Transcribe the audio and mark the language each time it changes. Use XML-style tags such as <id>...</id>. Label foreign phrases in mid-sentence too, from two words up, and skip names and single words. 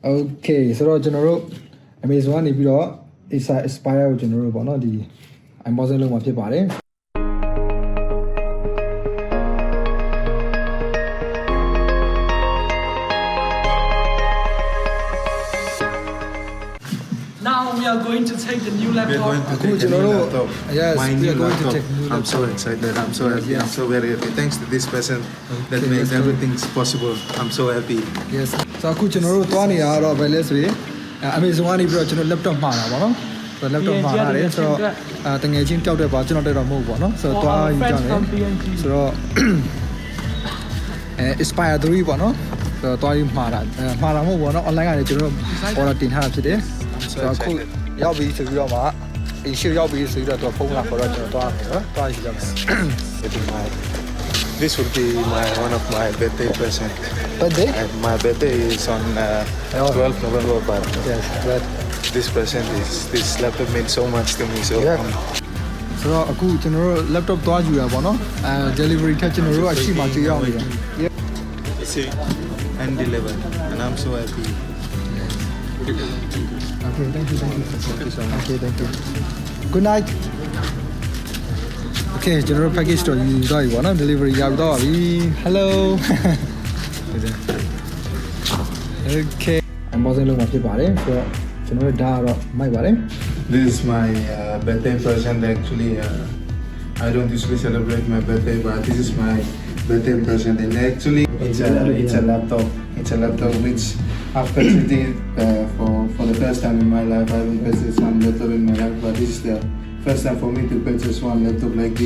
<my>Okay ဆိုတော့ကျွန်တော်တို့ Amazon ကနေပြီးတော့ Acer Aspire ကိုကျွန်တော်တို့ပေါ့နော်ဒီ unboxing လုပ်မှာဖြစ်ပါတယ်</my> <en>Now we are going to take the new laptop. We are going to take the new laptop. Yes, my we new are going to laptop. take new I'm so laptop. excited. I'm so happy. Yes. I'm so very happy. Thanks to this person that Okay, makes let's go. everything possible. I'm so happy.</en> <my>Yes ဆိုတော့အခုကျွန်တော်တို့သွားနေတာကတော့ဘယ်လဲဆိုရင် Amazon ကနေပြီးတော့ကျွန်တော် laptop မှာတာပေါ့နော်ဆိုတော့ laptop မှာရတယ်ဆိုတော့တငယ်ချင်းတောက်တဲ့ပါကျွန်တော်တက်တော့မဟုတ်ဘူးပေါ့နော်ဆိုတော့သွားယူကြမယ်ဆိုတော့Aspire 3ပေါ့နော်ဆိုတော့သွားယူမှာတာမဟုတ်ဘူးပေါ့နော် online ကနေကျွန်တော်တို့ order တင်ထားတာဖြစ်တယ်ဆိုတော့အခုရောက်ပြီဆိုပြီးတော့မှအရှိရောက်ပြီဆိုပြီးတော့ဖုန်းလာခေါ်တော့ကျွန်တော်သွားမယ်နော်သွားယူကြမယ်</my> <en>This will be one of my birthday present. Birthday? My birthday is on 12th November, but Yes but this present is this laptop means so much to me. So Yeah.</en> <my>ဆိုတော့အခုကျွန်တော်တို့ laptop သွားယူရပါတော့delivery ထက်ကျွန်တော်တို့အရှိမှကြည့်ရအောင်လေ</my> <en>see and deliver, and I'm so happy. Okay thank you Okay thank you Good night</en> <my>Okay ကျွန်တော်တို့ package တော့ယူသွားပြီပေါ့နော် delivery ရပြီးတော့ပါပြီ</my> <en>Hello Okay unboxing</en> <my>လုပ်မှာဖြစ်ပါတယ်ဆိုတော့ကျွန်တော်တို့ဒါကတော့မိုက်ပါတယ်</my> <en>This is my birthday present. Actually, I don't usually celebrate my birthday, but this is my birthday present. And actually, it's a laptop. It's a laptop which I've purchased it for the first time in my life. I haven't purchased one laptop in my life, but this is the first time for me to purchase one laptop like this.</en>